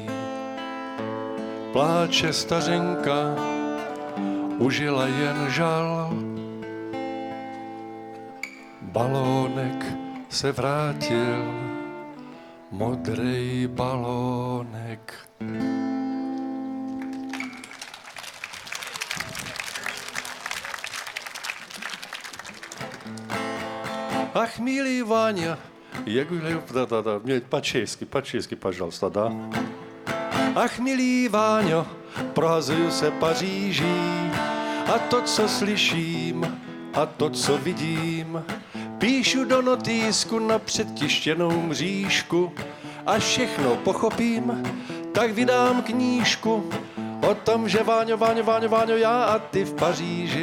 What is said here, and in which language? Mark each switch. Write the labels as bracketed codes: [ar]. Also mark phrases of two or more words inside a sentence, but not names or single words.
[cs] Pláče stařenka, užila jen žal, balónek se vrátil, modrý balónek. [ru] Ах, милый Ваня, я говорю, да, мне по-чешски, пожалуйста, да. [cs] Ach, milý Váňo, prohazuju se Paříží a to, co slyším a to, co vidím, píšu do notýsku na předtištěnou mřížku a všechno pochopím, tak vydám knížku o tom, že Váňo, já a ty v Paříži.